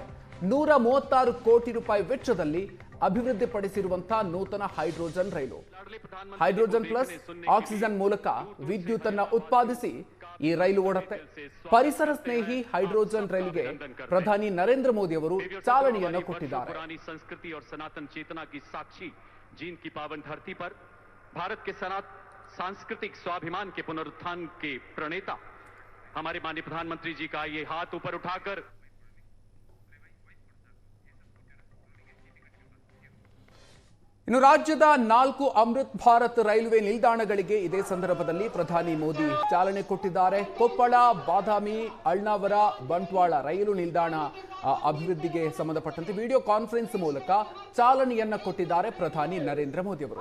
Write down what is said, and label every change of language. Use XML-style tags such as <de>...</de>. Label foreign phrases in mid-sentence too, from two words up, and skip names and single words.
<kn>136 ಕೋಟಿ ರೂಪಾಯಿ ವೆಚ್ಚದಲ್ಲಿ ಅಭಿವೃದ್ಧಿಪಡಿಸಿರುವಂತಹ ನೂತನ ಹೈಡ್ರೋಜನ್ ರೈಲು.</kn> <en>hydrogen plus oxygen</en> <kn>ಮೂಲಕ ವಿದ್ಯುತ್ ಅನ್ನು ಉತ್ಪಾದಿಸಿ ಈ ರೈಲು ಓಡುತ್ತೆ. ಪರಿಸರ ಸ್ನೇಹಿ ಹೈಡ್ರೋಜನ್ ರೈಲಿಗೆ ಪ್ರಧಾನಿ ನರೇಂದ್ರ ಮೋದಿ ಅವರು ಚಾಲನೆಯನ್ನು ಕೊಟ್ಟಿದ್ದಾರೆ.</kn> <hi>संस्कृति और सनातन चेतना की साक्षी जींद की पावन धरती पर भारत के सांस्कृतिक स्वाभिमान के पुनरुत्थान के प्रणेता हमारे माननीय प्रधानमंत्री जी का ये हाथ ऊपर उठाकर</hi> <kn>ಇನ್ನು ರಾಜ್ಯದ 4 ಅಮೃತ್ ಭಾರತ್ ರೈಲ್ವೆ ನಿಲ್ದಾಣಗಳಿಗೆ ಇದೇ ಸಂದರ್ಭದಲ್ಲಿ ಪ್ರಧಾನಿ ಮೋದಿ ಚಾಲನೆ ಕೊಟ್ಟಿದ್ದಾರೆ. ಕೊಪ್ಪಳ, ಬಾದಾಮಿ, ಅಳ್ನಾವರ, ಬಂಟ್ವಾಳ ರೈಲು ನಿಲ್ದಾಣ ಅಭಿವೃದ್ಧಿಗೆ ಸಂಬಂಧಪಟ್ಟಂತೆ</kn> <en>video conference</en> <kn>ಮೂಲಕ ಚಾಲನೆಯನ್ನ ಕೊಟ್ಟಿದ್ದಾರೆ ಪ್ರಧಾನಿ ನರೇಂದ್ರ ಮೋದಿ ಅವರು.</kn>